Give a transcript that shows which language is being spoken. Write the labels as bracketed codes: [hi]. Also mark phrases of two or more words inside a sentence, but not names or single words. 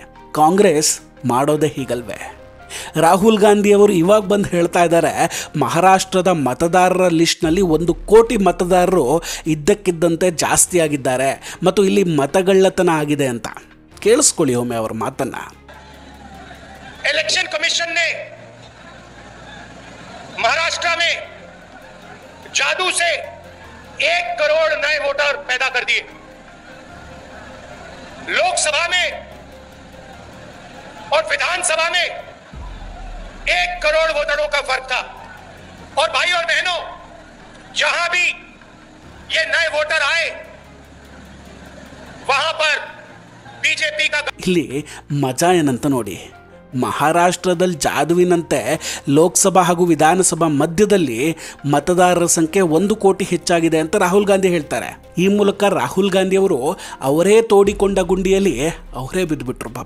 [kn] ಕಾಂಗ್ರೆಸ್ ಮಾಡೋದೇ ಹೀಗಲ್ವೇ? ರಾಹುಲ್ ಗಾಂಧಿಯವರು ಇವಾಗ ಬಂದು ಹೇಳ್ತಾ ಇದ್ದಾರೆ, ಮಹಾರಾಷ್ಟ್ರದ ಮತದಾರರ ಲಿಸ್ಟ್ನಲ್ಲಿ 1 ಕೋಟಿ ಮತದಾರರು ಇದ್ದಕ್ಕಿದ್ದಂತೆ ಜಾಸ್ತಿ ಆಗಿದ್ದಾರೆ ಮತ್ತು ಇಲ್ಲಿ ಮತಗಳ್ಳತನ ಆಗಿದೆ ಅಂತ. ಕೇಳಿಸ್ಕೊಳ್ಳಿ ಒಮ್ಮೆ ಅವರ ಮಾತನ್ನ. [en] election commission [hi] ने महाराष्ट्र में जादू से 1 करोड़ नए वोटर पैदा कर दिए. लोकसभा में और विधानसभा में 1 करोड़ वोटरों का फर्क था. और भाई और बहनों, जहां भी ये नए वोटर आए वहां पर बीजेपी का [kn] ಇಲ್ಲಿ ಮಜಾ ಏನಂತ ನೋಡಿ. ಮಹಾರಾಷ್ಟ್ರದಲ್ಲಿ ಜಾದುವಿನಂತೆ ಲೋಕಸಭಾ ಹಾಗೂ ವಿಧಾನಸಭಾ ಮಧ್ಯದಲ್ಲಿ ಮತದಾರರ ಸಂಖ್ಯೆ 1 ಕೋಟಿ ಹೆಚ್ಚಾಗಿದೆ ಅಂತ ರಾಹುಲ್ ಗಾಂಧಿ ಹೇಳ್ತಾರೆ. ಈ ಮೂಲಕ ರಾಹುಲ್ ಗಾಂಧಿ ಅವರು ಅವರೇ ತೋಡಿಕೊಂಡ ಗುಂಡಿಯಲ್ಲಿ ಅವರೇ ಬಿದ್ದುಬಿಟ್ರು ಪಾಪ.